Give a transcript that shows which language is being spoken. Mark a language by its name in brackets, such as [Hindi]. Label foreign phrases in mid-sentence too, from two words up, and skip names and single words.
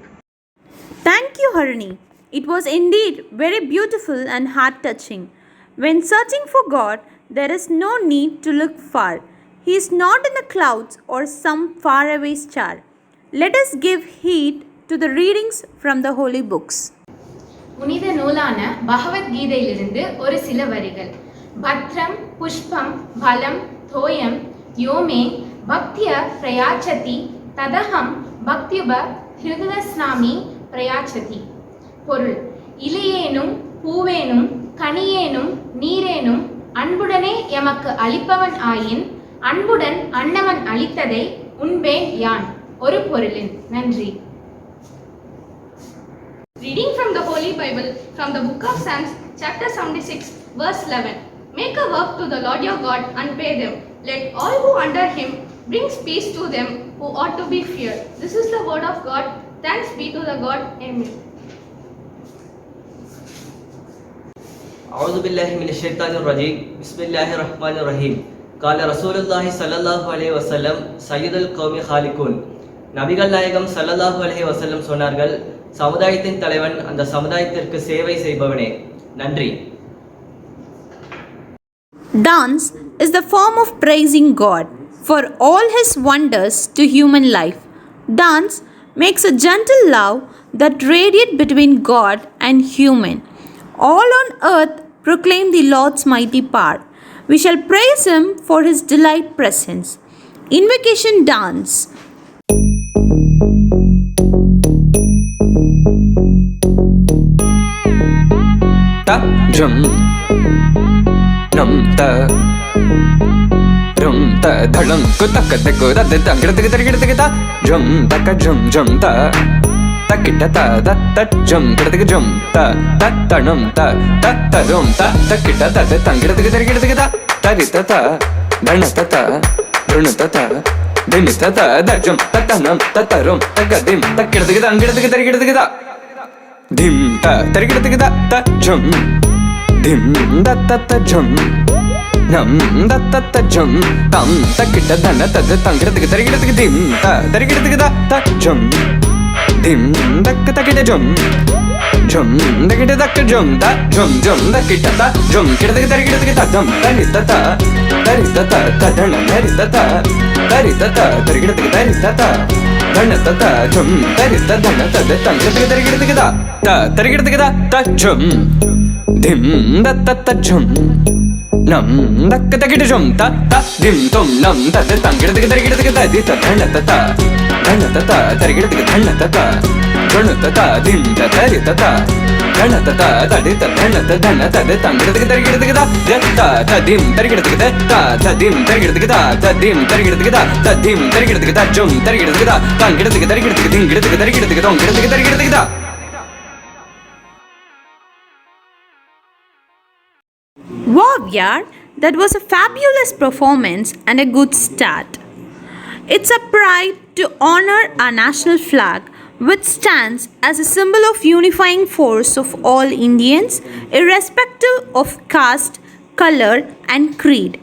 [English] Thank you, Harini. It was indeed very beautiful and heart touching. When searching for God, there is no need to look far. He is not in the clouds or some faraway star. Let us give heed to the readings from the holy books. [Tamil] புனித நூலான பகவத்கீதையிலிருந்து ஒரு சில வரிகள். [Sanskrit] पत्रं पुष्पं फलं तोयं यो मे भक्त्या प्रयच्छति तदहं भक्त्युप हृतश्नामि प्रयच्छति. [Tamil] பொருள்: இலையேனும் பூவேனும் கனியேனும் நீரேனும் அன்புடனே எமக்கு அளிப்பவன் ஆயின் அன்புடன் அன்னவன் அளித்ததை உண்பேன் யான். ஒரு பொருளின். நன்றி. [English] Reading from the Holy Bible from the book of Psalms, chapter 76, verse 11. Make a work to the Lord your God and pay them. Let all who under him brings peace to them who ought to be feared. This is the word of God. Thanks be to the God. Amen. [Arabic] أعوذ بالله من الشيطان الرجيم بسم الله الرحمن الرحيم قال رسول الله صلى الله عليه وسلم سيد القوم خالقون. [Tamil] நபிகள் நாயகம் [Arabic] صلى الله عليه وسلم [Tamil] சொன்னார்கள், சமுதாயத்தின் தலைவன் அந்த சமுதாயத்திற்கு சேவை செய்பவனே. நன்றி. [English] Dance is the form of praising God for all his wonders to human life. Dance makes a gentle love that radiates between God and human. All on earth proclaim the Lord's mighty power. We shall praise him for his delight presence. Invocation dance. Ta drum nam ta rum ta dhalam ko tak tak da da da gida gida ta drum ta ka drum drum ta takita ta da ta drum gida drum ta ta ta nam ta ta ta rum ta takita ta da ta gida ta tarita ta dana ta ta druna ta ta dimita ta da drum ta ta nam ta ta rum ta ga dim ta gida gida dim ta tarigida ta jum dim da ta ta jum nam da ta ta jum tam takita dana ta da tangirida tarigida dim ta tarigida ta jum dim da ta kita jum jum da kita da jum ta jum jum da kita ta jum kita tarigida ta jum tarita ta ta dana tarita ta tarigida ta dana ta jum tarita dana ta da tangirida ta tarigida ta jum dim da ta jum nam da kita jum ta dim tum nam ta da tangirida ta di ta dana ta tarigida dana ta junu ta dim ta tarita ta dana ta di ta dana ta da tangirida ta dim tarigida ta dim tarigida ta dim tarigida ta dim tarigida ta jum tarigida tangirida tarigida tarigida. Wow, yaar, that was a fabulous performance and a good start. It's a pride to honor our national flag, which stands as a symbol of unifying force of all Indians, irrespective of caste, color, and creed.